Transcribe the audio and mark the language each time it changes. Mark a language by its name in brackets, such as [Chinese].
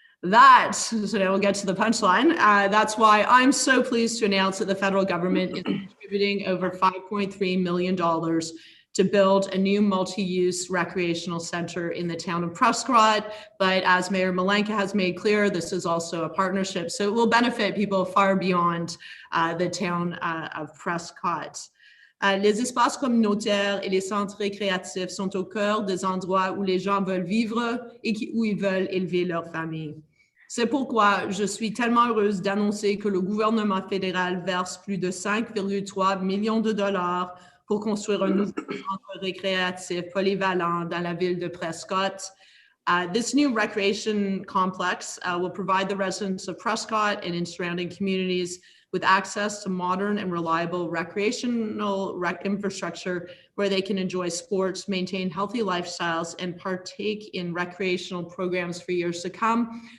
[English] So now we'll get to the punchline. That's why I'm so pleased to announce that the federal government is contributing over $5.3 million to build a new multi-use recreational center in the town of Prescott. But as Mayor Malenka has made clear, this is also a partnership. So it will benefit people far beyond the town of Prescott. [French] Les espaces communautaires et les centres récréatifs sont au cœur des endroits où les gens veulent vivre et où ils veulent élever leur famille. C'est pourquoi je suis tellement heureuse d'annoncer que le gouvernement fédéral verse plus de 5,3 millions de dollars pour construire un nouveau centre récréatif polyvalent dans la ville de Prescott. [English] This new recreation complex will provide the residents of Prescott and in surrounding communities with access to modern and reliable recreational infrastructure where they can enjoy sports, maintain healthy lifestyles, and partake in recreational programs for years to come.